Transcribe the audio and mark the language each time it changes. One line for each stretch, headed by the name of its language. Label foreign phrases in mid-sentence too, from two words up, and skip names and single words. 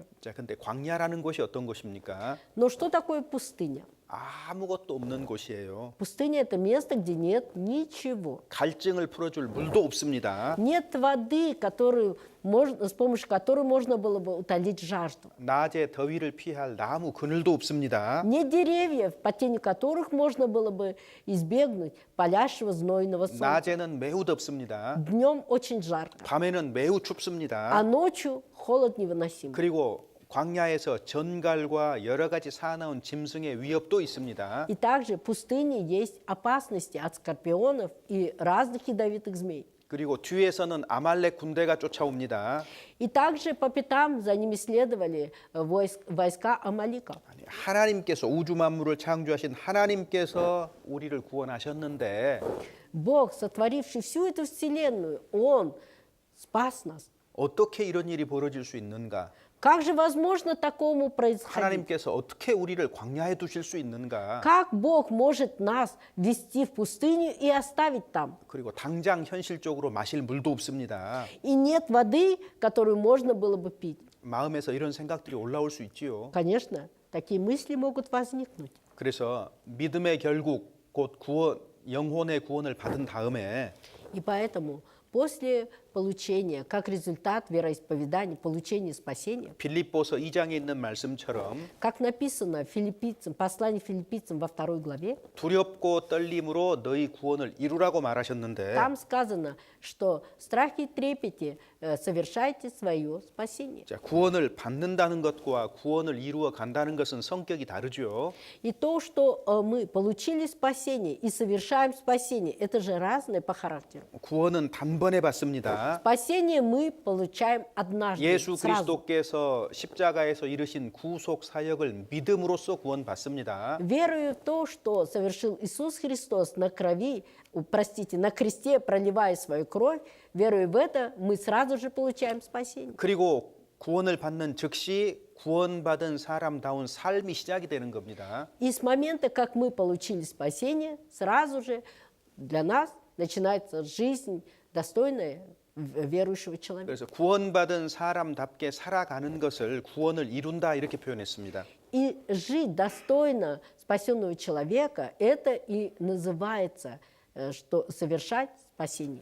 Korean: 자, 근데 광야라는 곳이 어떤 곳입니까?
Russian: Но что такое пустыня?
Korean: 아무것도 없는 곳이에요.
Russian: Пустыня – это место, где нет ничего.
Korean: 갈증을 풀어줄 물도 없습니다.
Russian: Нет воды, с помощью которой можно было бы утолить жажду.
Korean: 낮에 더위를 피할 나무 그늘도 없습니다.
Russian: Нет деревьев, по тени которых можно было бы избегнуть палящего знойного солнца.
Korean: 낮에는 매우 덥습니다.
Russian: Днем очень жарко,
Korean: 밤에는 매우
Russian: а
Korean: 춥습니다.
Russian: ночью холод невыносимый.
Korean: 그리고 광야에서 전갈과 여러 가지 사나운 짐승의 위협도 있습니다.
Russian: И также в пустыне есть опасности от скорпионов и разных ядовитых змей.
Korean: 그리고 뒤에서는 아말렉 군대가 쫓아옵니다.
Russian: И также по пятам за ними следовали войска Амалика.
Korean: 아니, 하나님께서 우주 만물을 창조하신 하나님께서 우리를 구원하셨는데
Russian: Бог, сотворивший всю эту вселенную, Он спас нас.
Korean: 어떻게 이런 일이 벌어질 수 있는가?
Russian: Как же возможно такому происходить?
Korean: 하나님께서 어떻게 우리를 광야에 두실 수 있는가?
Russian: Как Бог может нас вести в пустыню и оставить там?
Korean: 그리고 당장 현실적으로 마실 물도 없습니다.
Russian: И нет воды, которую можно было бы пить.
Korean: 마음에서 이런 생각들이 올라올 수 있지요.
Russian: Конечно, такие мысли могут возникнуть.
Korean: 그래서 믿음의 결국 곧 구원, 영혼의 구원을 받은 다음에
Russian: И поэтому после получения, как результат вероисповедания, получения спасения,
Korean: 빌립보서 2장에 있는 말씀처럼
Russian: как написано в послании филиппийцам во 2 главе,
Korean: 두렵고 떨림으로 너희 구원을 이루라고 말하셨는데
Russian: там сказано, что в страхе и трепете совершайте свое спасение.
Korean: 자, 구원을 받는다는 것과 구원을 이루어 간다는 것은 성격이 다르죠.
Russian: И то, что мы получили спасение и совершаем спасение, это же разное по характеру.
Korean: 구원은 단번에 받습니다.
Russian: Спасение мы получаем однажды,
Korean: 예수
Russian: сразу.
Korean: 그리스도께서 십자가에서 이루신 구속 사역을 믿음으로써 구원받습니다.
Russian: Верую в то, что совершил Иисус Христос на кресте, проливая свою кровь, веруя в это, мы сразу же получаем спасение.
Korean: 그리고 구원을 받는 즉시 구원받은 사람다운 삶이 시작이 되는 겁니다.
Russian: И с момента, как мы получили спасение, сразу же для нас начинается жизнь достойная верующего человека.
Korean: 그래서 구원받은 사람답게 살아가는 것을 구원을 이룬다 이렇게 표현했습니다.
Russian: И жить достойно спасенного человека, это и называется, что совершать спасение.